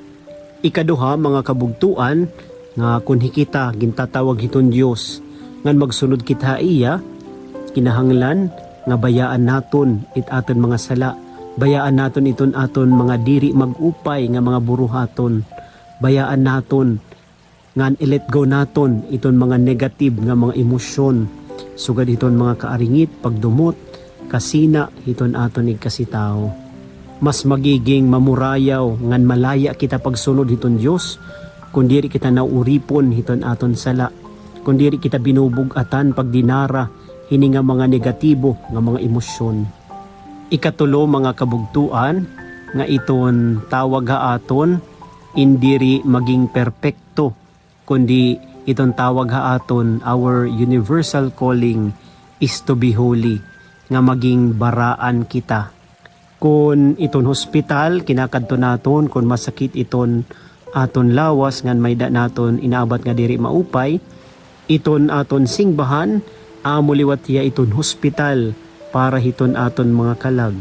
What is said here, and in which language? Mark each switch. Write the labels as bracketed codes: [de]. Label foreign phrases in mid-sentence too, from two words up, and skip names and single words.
[war] Ikaduha mga kabugtuan nga kun hikita gintatawag hiton Dios ngan magsunod kita iya, kinahanglan nga bayaan naton it aton mga sala, bayaan naton iton aton mga diri magupay nga mga buruhaton, bayaan naton ngan i- [en] let go [war] naton iton mga negative nga mga emosyon, sugad iton mga kaaringit, pagdumot, kasina hiton aton igkasitaw. Mas magiging mamurayaw ngan malaya kita pagsunod hiton Dios kun diri kita nauripon hiton aton sala, kun diri kita binubug-atan pagdinara hini nga mga negatibo nga mga emosyon. Ikatulo mga kabugtuan nga iton tawag ha aton indiri maging perpekto, kundi iton tawag ha aton, [en] our universal calling is to be holy, [war] nga maging baraan kita. Kung iton hospital kinakadto naton, kung masakit iton aton lawas ngan mayda naton inaabat nga diri maupay, iton aton singbahan amo liwat hiya iton hospital para hiton aton mga kalag.